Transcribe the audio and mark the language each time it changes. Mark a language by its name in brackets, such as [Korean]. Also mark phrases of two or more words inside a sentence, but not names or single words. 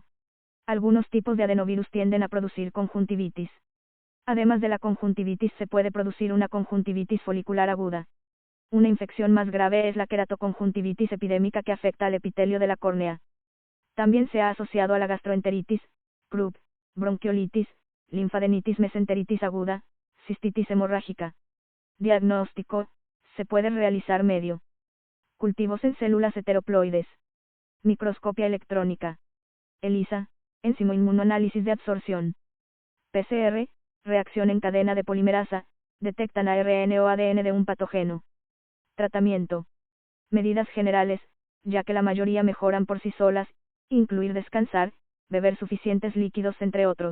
[Spanish] Algunos tipos de adenovirus tienden a producir conjuntivitis. Además de la conjuntivitis se puede producir una conjuntivitis folicular aguda. Una infección más grave es la queratoconjuntivitis epidémica que afecta al epitelio de la córnea. También se ha asociado a la gastroenteritis, croup, bronquiolitis, linfadenitis mesenteritis aguda, cistitis hemorrágica. Diagnóstico, se puede realizar medio. Cultivos en células heteroploides. Microscopia electrónica. ELISA, enzimo inmunoanálisis de absorción. PCR, reacción en cadena de polimerasa, detectan ARN o ADN de un patógeno. Tratamiento. Medidas generales, ya que la mayoría mejoran por sí solas, incluir descansar, beber suficientes líquidos entre otros.